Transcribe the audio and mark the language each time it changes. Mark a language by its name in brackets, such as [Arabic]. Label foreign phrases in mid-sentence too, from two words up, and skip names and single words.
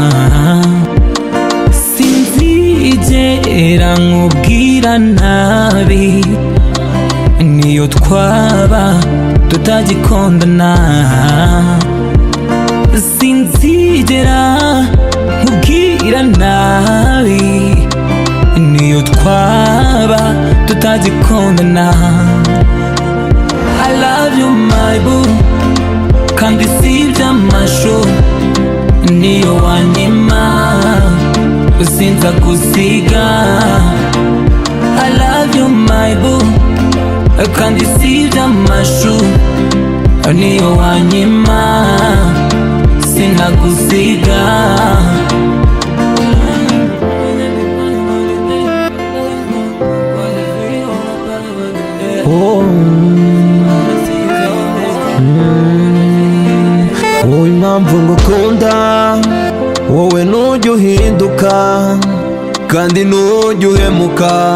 [Kinyarwanda] Sinzigera nkubwira nabi niyo twaba tutagikundana. Sinzigera nkubwira nabi niyo twaba tutagikundana. [English] I love you my boo, [Kinyarwanda] kandi sibya amashu niyo wanyima sinza kusiga. [English] I love you my boo, [Kinyarwanda] kandi sibya amashu niyo wanyima sinagusiga. Wowe impamvu ngukunda, wowe ntujya uhinduka kandi ntujya uhemuka.